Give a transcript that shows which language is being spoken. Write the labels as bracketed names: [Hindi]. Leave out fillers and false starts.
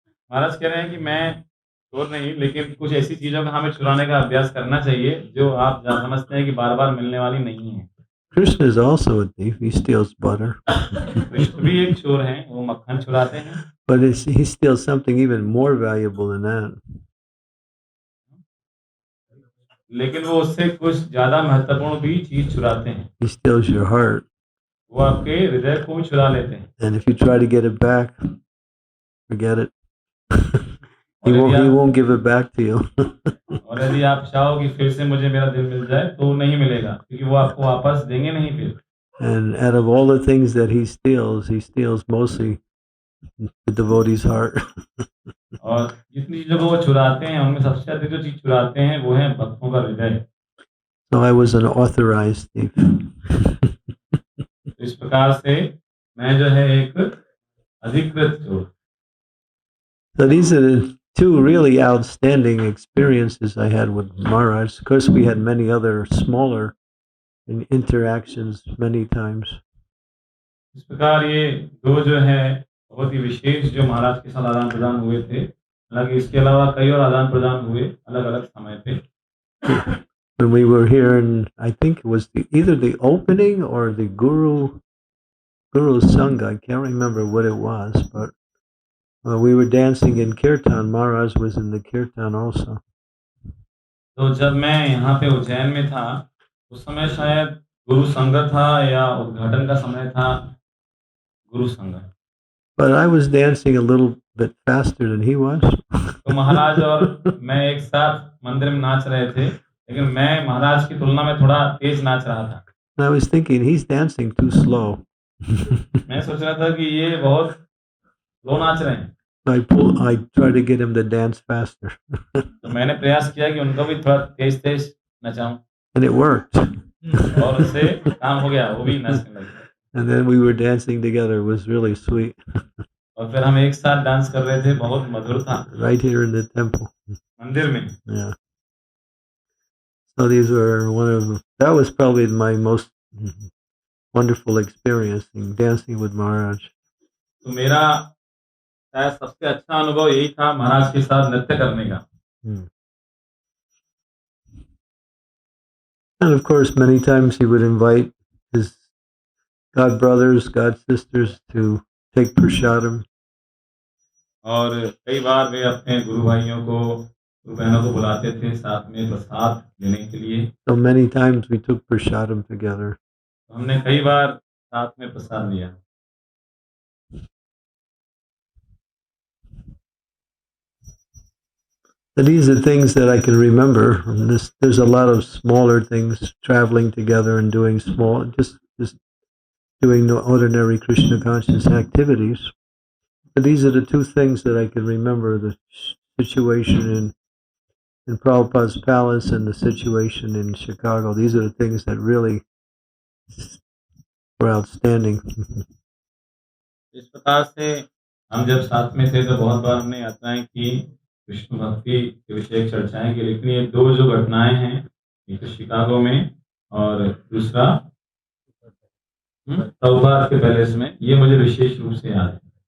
[Hindi] महाराज कह रहे हैं कि मैं चोर नहीं, लेकिन कुछ ऐसी चीजों का हमें चुराने का अभ्यास करना चाहिए जो आप समझते हैं कि बार बार मिलने वाली नहीं है। [English] Krishna is also a thief. He steals butter. [Hindi] Krishna भी एक चोर हैं, वो मक्खन चुराते हैं। [English] But he steals something even more valuable than that. [Hindi] लेकिन वो उससे कुछ ज्यादा महत्वपूर्ण भी चीज चुराते हैं। [English] He steals your heart. [Hindi] वो आपके हृदय को चुरा लेते हैं। [English] And if you try to get it back, forget it. He won't give it back to you. [Hindi] और यदि आप चाहो कि फिर से मुझे मेरा दिल मिल जाए तो नहीं मिलेगा, क्योंकि वो आपको वापस देंगे नहीं फिर। [English] And out of all the things that he steals mostly the devotee's heart. [Hindi] और जितनी चीजों को वो चुराते हैं, उनमें सबसे अधिक जो चीज चुराते हैं वो है भक्तों का हृदय। [English] So I was an authorized thief. [Hindi] इस प्रकार से मैं जो है एक अधिकृत चोर। [English] So these are the two really outstanding experiences I had with Maharaj. Of course, we had many other smaller interactions many times. [Hindi] इस प्रकार ये दो जो है बहुत ही विशेष जो महाराज के साथ आदान प्रदान हुए थे। हालांकि इसके अलावा कई और आदान प्रदान हुए अलग अलग समय पे। [English] When we were here, and I think it was either the opening or the Guru Sangha. I can't remember what it was, but we were dancing in Kirtan. Maharaj was in the Kirtan also. [Hindi] तो जब मैं यहाँ पे उज्जैन में था उस समय शायद गुरु संघ था या उद्घाटन का समय था गुरु संघ। [English] But I was dancing a little bit faster than he was. [Hindi] तो महाराज और मैं एक साथ मंदिर में नाच रहे थे, लेकिन मैं महाराज की तुलना में थोड़ा तेज नाच रहा था। [English] I was thinking he's dancing too slow. [Hindi] मैं सोच रहा था कि ये बहुत स्लो नाच रहे हैं। [English] I tried to get him to dance faster. [Hindi] तो मैंने प्रयास किया कि उनको भी थोड़ा तेज-तेज नचाऊं। [English] And it worked. [Hindi] और उससे काम हो गया, वो भी नाचने लगे। [English] And then we were dancing together. It was really sweet. [Hindi] और फिर हम एक साथ डांस कर रहे थे, बहुत मधुर था। [English] Right here in the temple. [Hindi] मंदिर में। Yeah. [English] So these were that was probably my most wonderful experience in dancing with Maharaj. [Hindi] तो मेरा शायद सबसे अच्छा अनुभव यही था महाराज के साथ नृत्य करने का। [English] And of course, many times he would invite his God brothers, God sisters to take prasadam. [Hindi] और कई बार वे अपने गुरु भाइयों को, गुरु बहनों को बुलाते थे साथ में प्रसाद लेने के लिए। [English] So many times we took prasadam together. [Hindi] हमने कई बार साथ में प्रसाद लिया। [English] But these are things that I can remember. And there's a lot of smaller things, traveling together and doing just doing the ordinary Krishna conscious activities. But these are the two things that I can remember: the situation in Prabhupada's palace and the situation in Chicago. These are the things that really were outstanding. [Hindi] इस प्रकार से हम जब साथ में थे तो बहुत बार हमने यात्राएं की, विष्णु भक्ति के विषय चर्चाएं की, लेकिन ये दो जो घटनाएं हैं, एक तो शिकागो में और दूसरा प्रभुपाद के पैलेस में, ये मुझे विशेष रूप से याद है।